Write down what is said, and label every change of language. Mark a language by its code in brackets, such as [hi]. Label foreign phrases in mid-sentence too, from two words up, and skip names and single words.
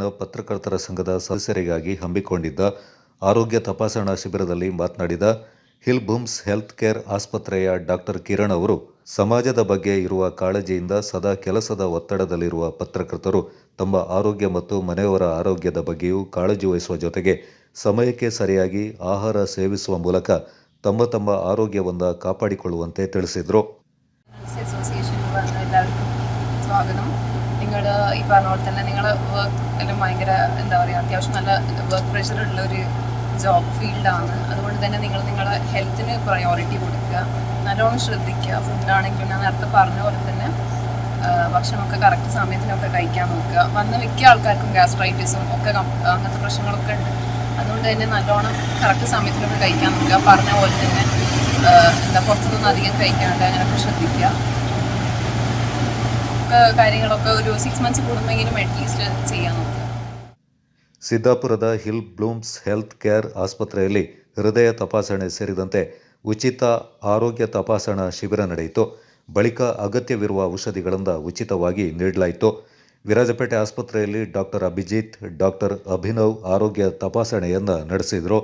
[kn] ಪತ್ರಕರ್ತರ ಸಂಘದ ಸದಸ್ಯರಿಗಾಗಿ ಹಮ್ಮಿಕೊಂಡಿದ್ದ ಆರೋಗ್ಯ ತಪಾಸಣಾ ಶಿಬಿರದಲ್ಲಿ ಮಾತನಾಡಿದ ಹಿಲ್ ಬೂಮ್ಸ್ ಹೆಲ್ತ್ ಕೇರ್ ಆಸ್ಪತ್ರೆಯ ಡಾಕ್ಟರ್ ಕಿರಣ್ ಅವರು, ಸಮಾಜದ ಬಗ್ಗೆ ಇರುವ ಕಾಳಜಿಯಿಂದ ಸದಾ ಕೆಲಸದ ಒತ್ತಡದಲ್ಲಿರುವ ಪತ್ರಕರ್ತರು ತಮ್ಮ ಆರೋಗ್ಯ ಮತ್ತು ಮನೆಯವರ ಆರೋಗ್ಯದ ಬಗ್ಗೆಯೂ ಕಾಳಜಿ ವಹಿಸುವ ಜೊತೆಗೆ ಸಮಯಕ್ಕೆ ಸರಿಯಾಗಿ ಆಹಾರ ಸೇವಿಸುವ ಮೂಲಕ ತಮ್ಮ ಆರೋಗ್ಯವನ್ನು ಕಾಪಾಡಿಕೊಳ್ಳುವಂತೆ ತಿಳಿಸಿದರು. [ml] സ്വാഗതം. നിങ്ങൾ ഈ പറഞ്ഞ പോലെ തന്നെ നിങ്ങളുടെ വർക്ക് എല്ലാം ഭയങ്കര അത്യാവശ്യം നല്ല [en] work pressure [ml] ഉള്ള ഒരു [en] job field. [ml] അതുകൊണ്ട് തന്നെ നിങ്ങളുടെ ഹെൽത്തിന് പ്രയോറിറ്റി കൊടുക്കുക, നല്ലോണം ശ്രദ്ധിക്കുക. ഫുഡാണെങ്കിലും ഞാൻ നേരത്തെ പറഞ്ഞ പോലെ തന്നെ ഭക്ഷണമൊക്കെ കറക്റ്റ് സമയത്തിനൊക്കെ കഴിക്കാൻ നോക്കുക. വന്ന മിക്ക ആൾക്കാർക്കും ഗ്യാസ്ട്രൈറ്റിസും ഒക്കെ അങ്ങനത്തെ പ്രശ്നങ്ങളൊക്കെ ഉണ്ട്. അതുകൊണ്ട് തന്നെ നല്ലോണം കറക്റ്റ് സമയത്തിനൊക്കെ കഴിക്കാൻ നോക്കുക. പറഞ്ഞ പോലെ തന്നെ പുറത്തുനിന്ന് അധികം കഴിക്കാണ്ട് അങ്ങനെയൊക്കെ ശ്രദ്ധിക്കുക. കാര്യങ്ങളൊക്കെ ഒരു 6 months കൂടുമ്പോഴെങ്കിലും അറ്റ്ലീസ്റ്റ് ചെയ്യാൻ നോക്കുക. [kn] ಸಿದ್ದಾಪುರದ ಹಿಲ್ ಬ್ಲೂಮ್ಸ್ ಹೆಲ್ತ್ ಕೇರ್ ಆಸ್ಪತ್ರೆಯಲ್ಲಿ ಹೃದಯ ತಪಾಸಣೆ ಸೇರಿದಂತೆ ಉಚಿತ ಆರೋಗ್ಯ ತಪಾಸಣಾ ಶಿಬಿರ ನಡೆಯಿತು. ಬಳಿಕ ಅಗತ್ಯವಿರುವ ಔಷಧಿಗಳನ್ನು ಉಚಿತವಾಗಿ ನೀಡಲಾಯಿತು. ವಿರಾಜಪೇಟೆ ಆಸ್ಪತ್ರೆಯಲ್ಲಿ ಡಾಕ್ಟರ್ ಅಭಿಜಿತ್, ಡಾಕ್ಟರ್ ಅಭಿನವ್ ಆರೋಗ್ಯ ತಪಾಸಣೆಯನ್ನು ನಡೆಸಿದರು.